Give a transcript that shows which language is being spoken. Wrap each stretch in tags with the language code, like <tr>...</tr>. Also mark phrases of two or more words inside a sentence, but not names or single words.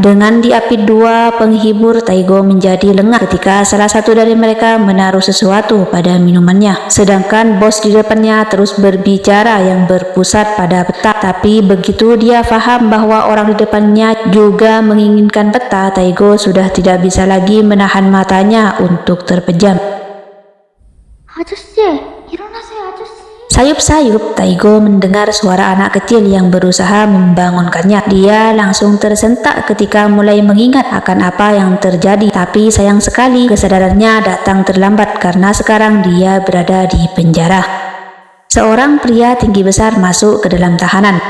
<id>Dengan diapit dua penghibur, Taigo menjadi lengah ketika salah satu dari mereka menaruh sesuatu pada minumannya. Sedangkan bos di depannya terus berbicara yang berpusat pada peta. Tapi begitu dia paham bahwa orang di depannya juga menginginkan peta, Taigo sudah tidak bisa lagi menahan matanya untuk terpejam.</id> <ko>아저씨, 일어나세요, 아저씨.</ko> <id>Sayup-sayup, Taigo mendengar suara anak kecil yang berusaha membangunkannya. Dia langsung tersentak ketika mulai mengingat akan apa yang terjadi. Tapi sayang sekali kesadarannya datang terlambat karena sekarang dia berada di penjara. Seorang pria tinggi besar masuk ke dalam tahanan.</id>